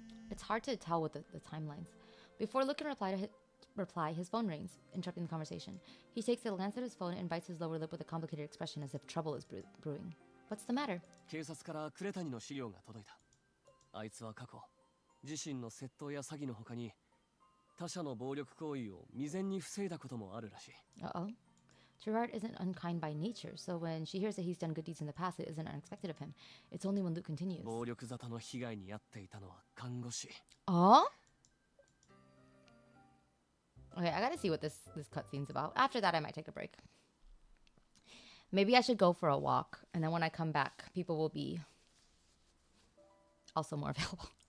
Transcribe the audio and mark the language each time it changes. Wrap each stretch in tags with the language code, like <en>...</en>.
<en>It's hard to tell with the timelines. Before Luke can reply, his phone rings, interrupting the conversation. He takes a glance at his phone and bites his lower lip with a complicated expression as if trouble is brewing. What's the matter?</en> <ja>警察から呉谷の資料が届いた。あいつは過去、自身の窃盗や詐欺の他に、他者の暴力行為を未然に防いだこともあるらしい。</ja> <en>Uh-oh. Gerard isn't unkind by nature, so when she hears that he's done good deeds in the past, it isn't unexpected of him. It's only when Luke continues.</en> <ja>暴力沙汰の被害に遭っていたのは看護師。</ja> <en>Oh? Okay, I gotta see what this cutscene's about. After that, I might take a break. Maybe I should go for a walk, and then when I come back, people will be also more available.</en>